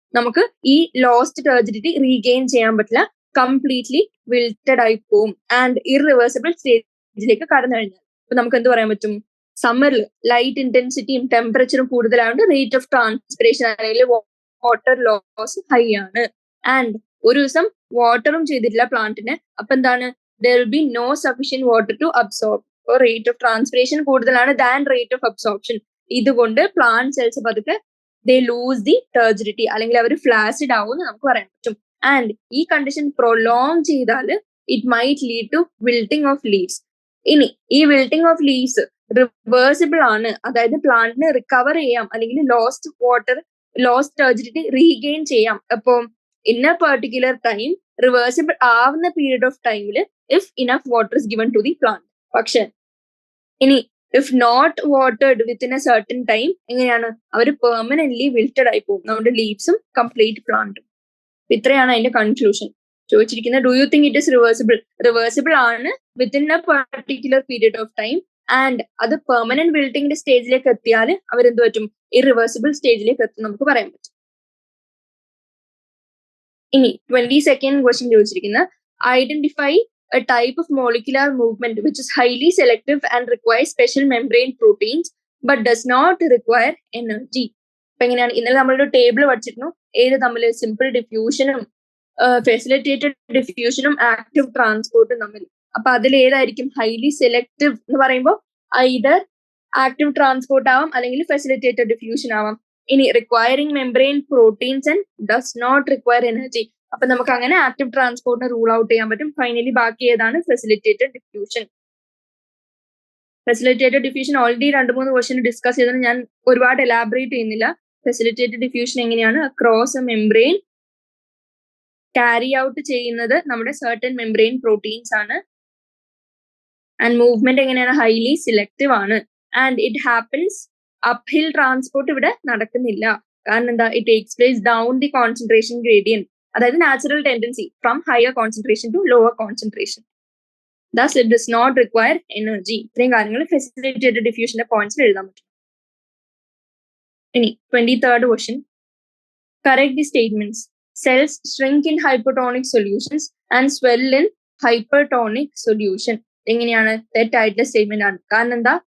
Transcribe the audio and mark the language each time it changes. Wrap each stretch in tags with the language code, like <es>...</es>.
<ml>നമുക്ക് ഈ lost ടേർജിഡിറ്റി regain ചെയ്യാൻ പറ്റില്ല, കംപ്ലീറ്റ്ലി വിൽറ്റഡ് ആയി പോവും ആൻഡ് ഇറിവേഴ്സിബിൾ സ്റ്റേജിലേക്ക് കടന്നു കഴിഞ്ഞാൽ. അപ്പൊ നമുക്ക് എന്ത് പറയാൻ പറ്റും? സമ്മറിൽ ലൈറ്റ് ഇന്റൻസിറ്റിയും ടെമ്പറേച്ചറും കൂടുതലായതുകൊണ്ട് റേറ്റ് ഓഫ് ട്രാൻസ്പിരേഷൻ അല്ലെങ്കിൽ വാട്ടർ ലോസ് ഹൈ ആണ്. ആൻഡ് ഒരു ദിവസം വാട്ടറും ചെയ്തിട്ടില്ല പ്ലാന്റിന്. അപ്പൊ എന്താണ്?</ml> <en>there will be no sufficient water to absorb.</en> <ml>അപ്പോൾ റേറ്റ് ഓഫ് ട്രാൻസ്പിരേഷൻ കൂടുതലാണ് ദാൻ റേറ്റ് ഓഫ് അബ്സോർപ്ഷൻ. ഇതുകൊണ്ട് പ്ലാന്റ് സെൽസ് പതുക്കെ</ml> <en>they lose the turgidity,</en> <ml>അല്ലെങ്കിൽ അവർ ഫ്ലാസിഡ് ആവും എന്ന് നമുക്ക് പറയാൻ പറ്റും.</ml> <en>And ഈ condition prolong ചെയ്താൽ it might lead to wilting of leaves.</en> <ml>ഇനി ഈ വിൽട്ടിംഗ് ഓഫ് ലീവ്സ് റിവേഴ്സിബിൾ ആണ്, അതായത് പ്ലാന്റിന് റിക്കവർ ചെയ്യാം, അല്ലെങ്കിൽ ലോസ്റ്റ് ടേർജിഡിറ്റി റീഗെയിൻ ചെയ്യാം. അപ്പോൾ in A particular time</ml> <en>Reversible ആവുന്ന period of ടൈമിൽ if enough water is given to the plant.</en> <ml>പക്ഷെ ഇനി</ml> <en>if not watered within a certain time</en> <ml>എങ്ങനെയാണ് അവർ പെർമനന്റ്ലി വിൽറ്റഡ് ആയി പോകും, നമ്മുടെ ലീവ്സും കംപ്ലീറ്റ് പ്ലാന്റും. ഇത്രയാണ് അതിന്റെ കൺക്ലൂഷൻ. ചോദിച്ചിരിക്കുന്നത്</ml> <en>Do you think it is reversible?</en> <ml>Reversible ആണ്</ml> <en>within a particular period of time,</en> <ml>and അത് പെർമനന്റ് വിൽട്ടിങ്ങിന്റെ സ്റ്റേജിലേക്ക് എത്തിയാൽ അവരെന്ത് പറ്റും? ഇറിവേഴ്സിബിൾ സ്റ്റേജിലേക്ക് എത്തും നമുക്ക് പറയാൻ പറ്റും. ഇനി 22nd ക്വസ്റ്റ്യൻ ചോദിച്ചിരിക്കുന്നത്</ml> <en>Identify a type of molecular movement which is highly selective and requires special membrane proteins but does not require energy.</en> <ml>അപ്പൊ എങ്ങനെയാണ്? ഇന്നലെ നമ്മളൊരു ടേബിൾ പഠിച്ചിരുന്നു, ഏത് തമ്മിൽ? സിമ്പിൾ ഡിഫ്യൂഷനും ഫെസിലിറ്റേറ്റഡ് ഡിഫ്യൂഷനും ആക്റ്റീവ് ട്രാൻസ്പോർട്ടും തമ്മിൽ. അപ്പൊ അതിൽ ഏതായിരിക്കും ഹൈലി സെലക്റ്റീവ് എന്ന് പറയുമ്പോൾ ഐദർ ആക്റ്റീവ് ട്രാൻസ്പോർട്ട് ആവാം അല്ലെങ്കിൽ ഫെസിലിറ്റേറ്റഡ് ഡിഫ്യൂഷൻ ആവാം.</ml> <en>ഇനി requiring membrane proteins and does not require energy.</en> <ml>അപ്പൊ നമുക്ക് അങ്ങനെ ആക്റ്റീവ് ട്രാൻസ്പോർട്ടിനെ റൂൾ ഔട്ട് ചെയ്യാൻ പറ്റും. ഫൈനലി ബാക്കി ഏതാണ്? Facilitated diffusion. Facilitated diffusion already 2-3 question discuss ചെയ്തത്, ഞാൻ ഒരുപാട് എലാബറേറ്റ് ചെയ്യുന്നില്ല. ഫെസിലിറ്റേറ്റഡ് ഡിഫ്യൂഷൻ എങ്ങനെയാണ്? അക്രോസ് മെംബ്രെയിൻ ക്യാരി ഔട്ട് ചെയ്യുന്നത് നമ്മുടെ സർട്ടൻ മെംബ്രെയിൻ പ്രോട്ടീൻസ് ആണ്. ആൻഡ് മൂവ്മെന്റ് എങ്ങനെയാണ്? ഹൈലി സിലക്റ്റീവ് ആണ്. ആൻഡ് ഇറ്റ് ഹാപ്പൻസ് അപ്ഹിൽ ട്രാൻസ്പോർട്ട് ഇവിടെ നടക്കുന്നില്ല. കാരണം എന്താ?</ml> <en>It takes place down the concentration gradient, അതായത് natural tendency from higher concentration to lower concentration. Thus it does not require energy.</en> <ml>ഇത്രയും കാര്യങ്ങൾ ഫെസിലിറ്റേറ്റഡ് ഡിഫ്യൂഷന്റെ പോയിന്റ്സിൽ എഴുതാൻ പറ്റും. ഇനി 23rd question, correct the statements.</ml> <en>Cells shrink in hypertonic solutions and swell in hypertonic solution. എങ്ങനെയാണ്?</en> <ml>തെറ്റായിട്ടുള്ള statement ആണ്. കാരണം എന്താ?</ml>